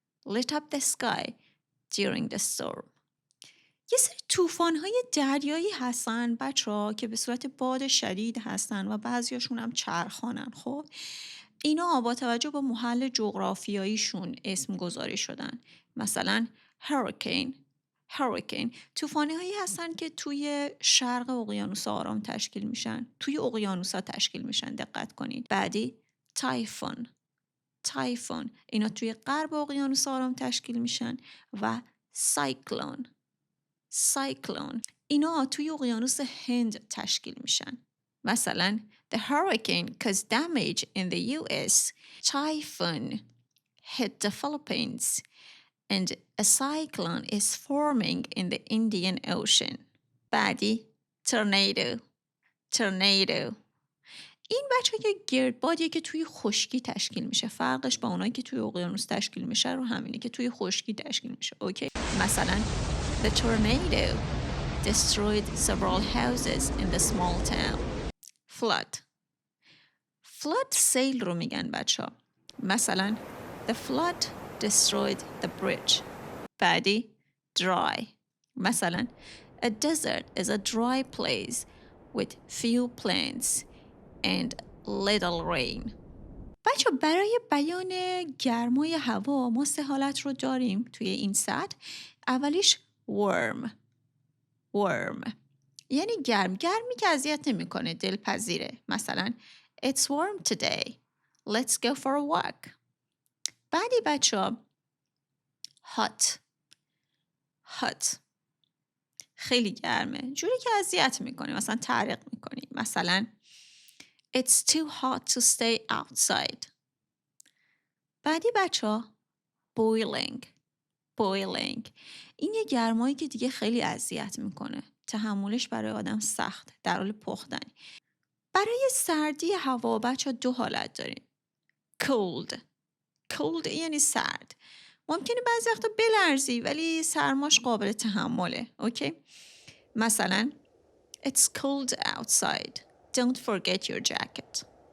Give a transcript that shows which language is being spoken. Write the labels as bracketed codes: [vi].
[en] lit up the sky during the storm. [fa] یه سری طوفان‌های دریایی هستن بچه‌ها که به صورت باد شدید هستن و بعضیاشون هم چرخانن. خب اینا با توجه به محل جغرافیاییشون اسم گذاری شدن. مثلا هریکین طوفان‌هایی هستن که توی شرق اقیانوس آرام تشکیل میشن، توی اقیانوس‌ها تشکیل میشن. دقت کنید. بعدی تایفون اینا توی غرب اقیانوس آرام تشکیل میشن و سایکلون اینا توی اقیانوس هند تشکیل میشن. [en] مثلا the hurricane caused damage in the US, typhoon hit the Philippines, and a cyclone is forming in the Indian Ocean. [fa] بعدی tornado این بچه که گردبادیه که توی خشکی تشکیل میشه. فرقش با اونایی که توی اقیانوس تشکیل میشه رو همینه که توی خشکی تشکیل میشه. اوکی. [en] مثلا the tornado destroyed several houses in the small town. [fa] flood سیل رو میگن بچه ها. [en] مثلا the flood destroyed the bridge. [fa] بعدی dry. [en] مثلا a desert is a dry place with few plants and little rain. [fa] بچه برای بیان گرمای هوا ما 3 حالت رو داریم توی این سطح. اولیش warm یعنی گرمی که اذیت نمیکنه، دلپذیره. [en] مثلا it's warm today, let's go for a walk. [fa] بعدی بچه hot خیلی گرمه، جوری که اذیت میکنه، مثلا تعریق میکنی. [en] مثلا it's too hot to stay outside. [fa] بعدی بچه boiling این یه گرمایی که دیگه خیلی اذیت میکنه، تحملش برای آدم سخت، در حال پختن. برای سردی هوا بچه 2 حالت داریم. cold یعنی سرد، ممکنه بعضی وقتا بلرزی ولی سرماش قابل تحمله. اوکی. [en] مثلا it's cold outside, don't forget your jacket.